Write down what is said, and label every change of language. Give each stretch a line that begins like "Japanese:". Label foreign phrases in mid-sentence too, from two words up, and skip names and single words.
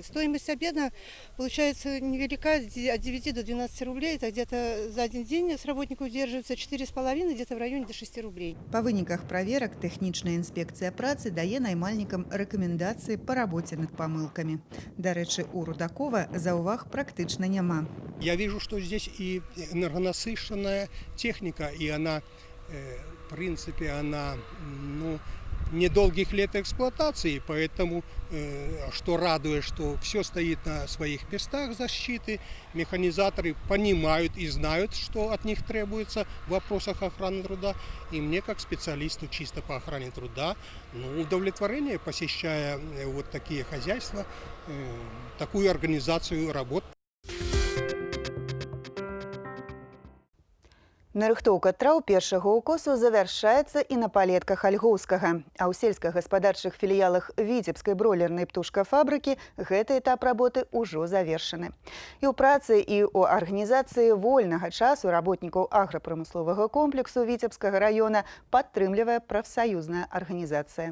Russian: Стоимость обеда получается невелика, от 9 до 12 рублей. Это где-то за один день с работника удерживается 4,5, где-то в районе до 6 рублей.
Belarusian: Па выніках праверак тэхнічная інспекцыя працы дае наймальнікам рэкамендацыі па рабоце над памылкамі. Дарэчы, у Рудакова заўваг практычна няма.
Russian: Я вижу, что здесь и энергонасыщенная техника, и она, в принципе, она недолгих лет эксплуатации, поэтому, что радует, что все стоит на своих местах защиты, механизаторы понимают и знают, что от них требуется в вопросах охраны труда, и мне, как специалисту чисто по охране труда, удовлетворение, посещая вот такие хозяйства, такую организацию работ.
Belarusian: Нарыхтоўка траў першага укосу завяршаецца і на палетках Альгоўскага. А ў сельскагаспадарчых філіялах Віцебскай бройлернай птушкафабрыкі гэты этап работы ўжо завершаны. І ў працы, і ў арганізацыі вольнага часу работнікаў аграпрамысловага комплексу Віцебскага раёна падтрымлівае прафсаюзная арганізацыя.